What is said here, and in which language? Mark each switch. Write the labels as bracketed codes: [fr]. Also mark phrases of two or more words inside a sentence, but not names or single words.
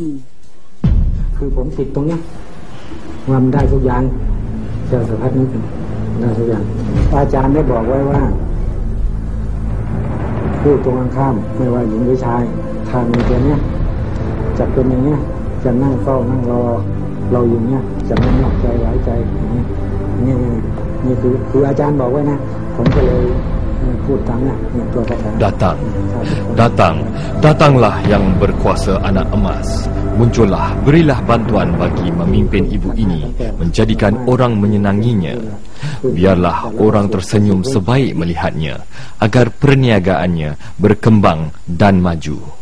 [th] คือผมติดตรงนี้ว่ามันได้ทุกอย่างเจ้าสารพัดนึกได้ทุกอย่างอาจารย์ได้บอกไว้ว่าพูดตรงกันข้ามไม่ว่าหญิงหรือชายทางในตัวเนี้ยจะเป็นอย่างเนี้ยจะนั่งเฝ้านั่งรอเราอยู่เนี้ยจะไม่นอกใจไว้ใจอย่างนี้นี่คืออาจารย์บอกไว้นะผมก็เลยพูดตามนะตัวคาถา [ms] Datanglah yang berkuasa anak emas. Muncullah, berilah bantuan bagi memimpin ibu ini, menjadikan orang menyenanginya. Biarlah orang tersenyum sebaik melihatnya, agar perniagaannya berkembang dan maju.